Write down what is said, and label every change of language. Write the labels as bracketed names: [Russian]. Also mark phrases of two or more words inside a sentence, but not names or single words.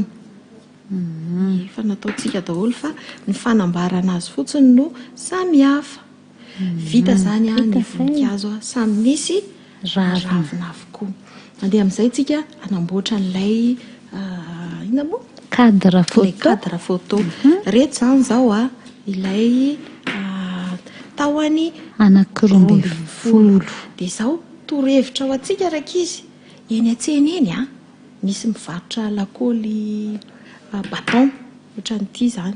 [Malagasy] Efa nataontsika daholo fa ny fanambarana azy fotsiny no samihafa. Vita zany ny voninkazo samy misy ravina avokoa. Andeha amin'izay tsika anamboatra n'ilay ina moa? [French] Cadre photo. Cadre photo. [Malagasy] Reto zany zao ilay tahony anankiroa folo. Dia izao torohevitra ho antsika rakizy eny an-tsena eny misy mivarotra lakaoly baton ohatran'ity zany.